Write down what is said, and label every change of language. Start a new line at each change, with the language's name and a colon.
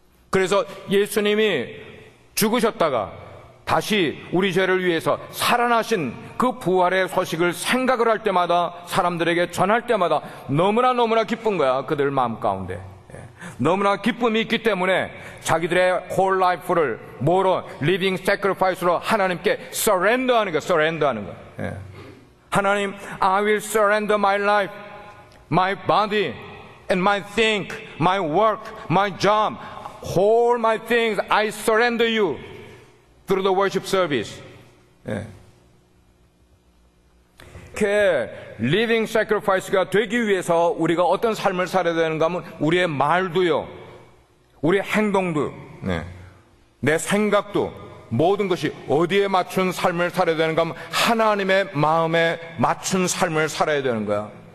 Korean: 그래서 예수님이 죽으셨다가 다시 우리 죄를 위해서 살아나신 그 부활의 소식을 생각을 할 때마다, 사람들에게 전할 때마다 너무나 기쁜 거야. 그들 마음 가운데. 너무나 기쁨이 있기 때문에 자기들의
English: whole life
Korean: 를 뭐로?
English: living sacrifice
Korean: 로 하나님께 surrender 하는 거야. surrender 하는 거야.
English: 하나님, I will surrender my life, my body, and my think, my work, my job, all my things, I surrender you. through the worship service.
Korean: 예. 이렇게 living sacrifice가 되기 위해서 우리가 어떤 삶을 살아야 되는가 하면 우리의 말도요, 우리의 행동도, 내 생각도, 모든 것이 어디에 맞춘 삶을 살아야 되는가 하면 하나님의 마음에 맞춘 삶을 살아야 되는 거야.